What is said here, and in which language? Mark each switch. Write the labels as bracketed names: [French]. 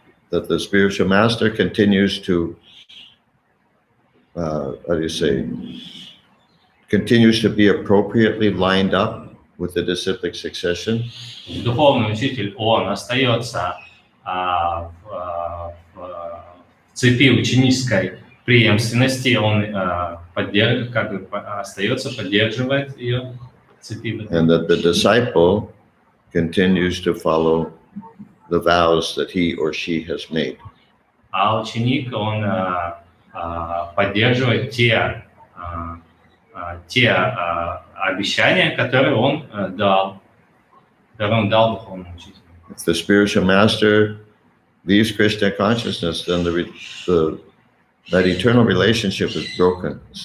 [English] That the spiritual master continues to, continues to be appropriately lined up with the disciplic succession. [Russian] Духовный учитель, он остается в цепи ученической преемственности, он остается, поддерживает ее цепи. [English] And that the disciple continues to follow the vows that he or she has made. [Russian] А ученик, он поддерживать те обещания, которые он дал духовному учителю. [English] If the spiritual master leaves Krishna consciousness, then that eternal relationship is broken.